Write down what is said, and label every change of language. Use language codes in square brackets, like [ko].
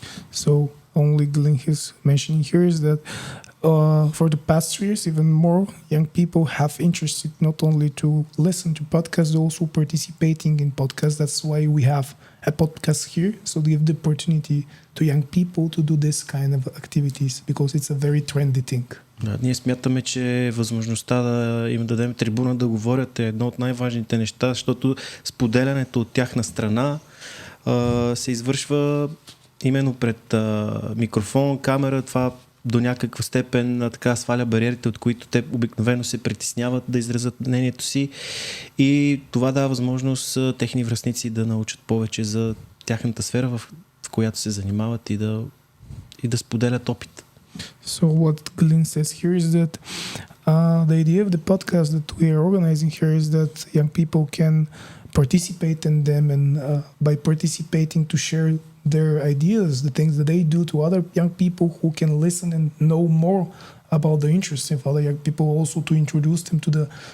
[en] So only Galin is mentioning here is that for the past 3 years, even more young people have interested not only to listen to podcasts, but also participating in podcasts. That's why we have a podcast here, so to give the opportunity to young people to do this kind of activities, because it's a very trendy thing. [bg] Да, ние смятаме, че възможността да им дадем трибуна да говорят е едно от най-важните неща, защото споделянето от тяхна страна се извършва именно пред микрофон, камера. Това до някаква степен така сваля бариерите, от които те обикновено се притесняват да изразят мнението си, и това дава възможност техни връстници да научат повече за тяхната сфера, в която се занимават, и да споделят опит. [en] So what Galin says here is that the idea of the podcast that we are organizing here is that young people can participate in them, and by participating to share their ideas, the things that they do, to other young people who can listen and know more about the interests of other young people, also to introduce them to the